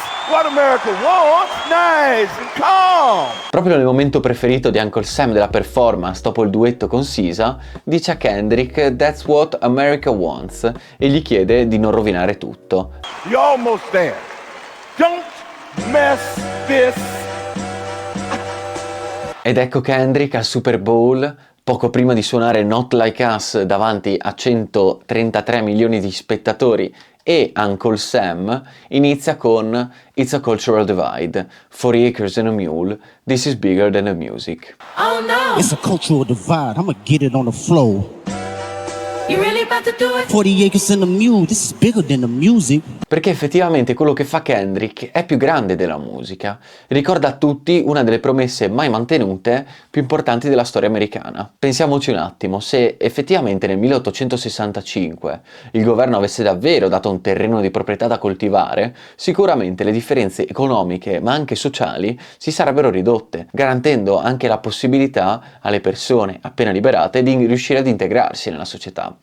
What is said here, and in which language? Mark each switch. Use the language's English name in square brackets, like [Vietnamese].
[English] What America wants, nice and calm. [Italian] Proprio nel momento preferito di Uncle Sam della performance, dopo il duetto con SZA, dice a Kendrick [English] "That's what America wants" [Italian] e gli chiede di non rovinare tutto. [English] You're almost there. Don't mess this. [Italian] Ed ecco Kendrick al Super Bowl, poco prima di suonare Not Like Us davanti a 133 milioni di spettatori e Uncle Sam, inizia con [English] It's a Cultural Divide, 40 Acres and a Mule, This is Bigger than the Music. Oh no! It's a cultural divide. I'ma get it on the flow. You really about to do it? 40 acres and a mule. This is bigger than the music. [Italian] Perché effettivamente quello che fa Kendrick è più grande della musica. Ricorda a tutti una delle promesse mai mantenute più importanti della storia americana. Pensiamoci un attimo, se effettivamente nel 1865 il governo avesse davvero dato un terreno di proprietà da coltivare, sicuramente le differenze economiche ma anche sociali si sarebbero ridotte, garantendo anche la possibilità alle persone appena liberate di riuscire ad integrarsi nella società.